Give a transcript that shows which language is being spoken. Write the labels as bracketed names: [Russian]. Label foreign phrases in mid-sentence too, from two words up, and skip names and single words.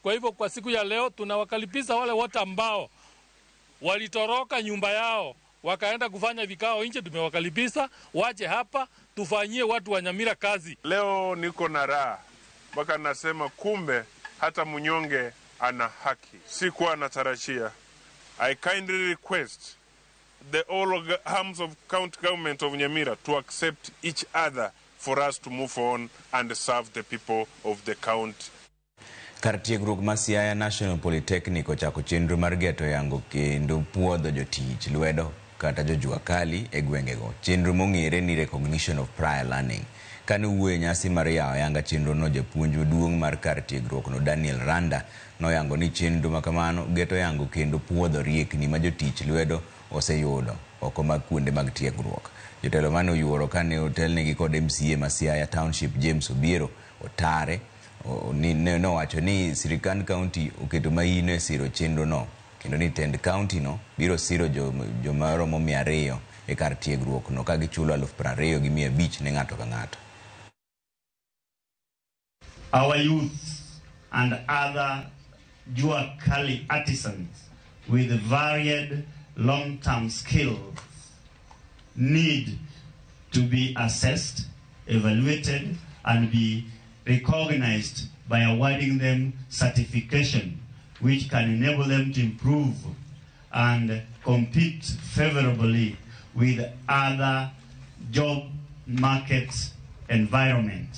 [Swahili] Kwa hivyo kwa siku ya leo tunawakalipiza wale wote ambao walitoroka nyumba yao wakaenda kufanya vikao nje, tumewakalipiza waje hapa tufanyie watu wa Nyamira kazi. Leo niko na raha mpaka nasema kumbe hata mnyonge ana haki. Sikuwa natarajia. [English] I kindly request the all arms of county government of Nyamira to accept each other for us to move on and serve the people of the county. [Luo (Kenya and Tanzania)] Kar tiegruok ma Siaya National Polytechnic ochako chenro mar geto yango kendo puodho jotich lwedo kata jojua kali e gwengego. Chenro mong'ere ni [English] recognition of prior learning. [Luo (Kenya and Tanzania)] Kane wuoye nyasi mar yawo yanga chenro no, japuonj maduong' mar kar tiegruok no Daniel Randa noyango ni chenro makamano geto yango kendo puodho riekni ma jotich lwedo oseyudo oko mag kuonde mag tiegruok. Jotelo mane oyuoro kane otelnegi kod MCA ma Siaya Township James Obiero otare no wacho ni Sirikand County oketo maino e siro chenro no kendo ni tend county no biro siro jomaromo 200 e kar tiegruok no ka gichulo 20,500 ne ng'ato ka ng'ato. [English] Our youth and other Jua Kali artisans with varied long-term skills need to be assessed, evaluated, and be recognized by awarding them certification which can enable them to improve and compete favorably with other job market environment.